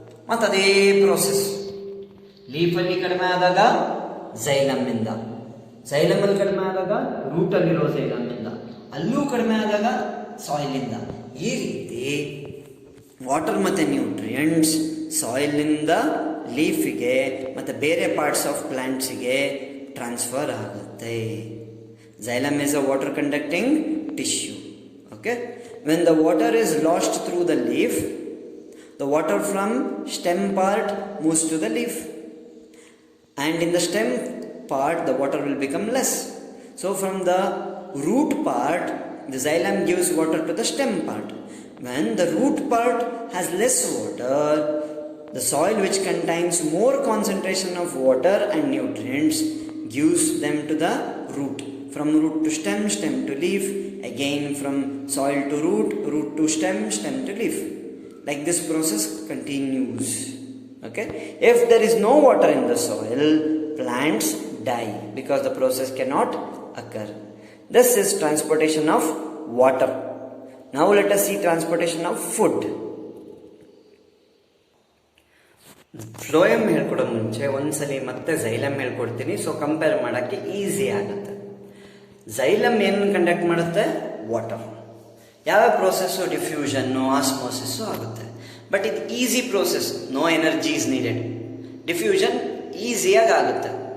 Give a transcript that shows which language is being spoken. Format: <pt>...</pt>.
<kn>ಮತ್ತೆ ಅದೇ ಪ್ರೋಸೆಸ್. ಲೀಫಲ್ಲಿ ಕಡಿಮೆ ಆದಾಗ ಝೈಲಮ್ ಇಂದ, ಝೈಲಮ್ ಅಲ್ಲಿ ಕಡಿಮೆ ಆದಾಗ ರೂಟ್ ಅಲ್ಲಿರೋ ಝೈಲಮ್ ಇಂದ, ಅಲ್ಲೂ ಕಡಿಮೆ ಆದಾಗ ಸಾಯಿಲ್ ಇಂದ. ಈ ರೀತಿ ವಾಟರ್ ಮತ್ತೆ ನ್ಯೂಟ್ರಿಯೆಂಟ್ಸ್ ಸಾಯಿಲ್ ಇಂದ ಲೀಫಿಗೆ ಮತ್ತೆ ಬೇರೆ ಪಾರ್ಟ್ಸ್ ಆಫ್ ಪ್ಲಾಂಟ್ಸ್ಗೆ ಟ್ರಾನ್ಸ್ಫರ್ ಆಗುತ್ತೆ.</kn> <en>Xylem is a water conducting tissue. Okay, when the water is lost through the leaf, the water from stem part moves to the leaf, and in the stem part the water will become less. So from the root part, the xylem gives water to the stem part. When the root part has less water, the soil which contains more concentration of water and nutrients gives them to the root. From root to stem, stem to leaf, again from soil to root, root to stem, stem to leaf. Like this process continues. Okay? If there is no water in the soil, plants die because the process cannot occur. This is transportation of water. Now let us see transportation of food.</en> <kn>Phloem ಹೇಳ್ಕೊಡೋ ಮುಂಚೆ ಒಂದ್ಸಲಿ ಮತ್ತೆ xylem ಹೇಳ್ಕೊಡ್ತೀನಿ, so compare ಮಾಡೋಕ್ಕೆ easy ಆಗುತ್ತೆ. Xylem ಏನು conduct ಮಾಡುತ್ತೆ? Water. ಯಾವ process? ಡಿಫ್ಯೂಷನ್ನು, ಆಸ್ಮೋಸಿಸ್ಸು ಆಗುತ್ತೆ. ಬಟ್ ಇದು easy process,</kn> <en>No energy is needed.</en> <kn>Diffusion ಈಸಿಯಾಗಿ ಆಗುತ್ತೆ.</kn>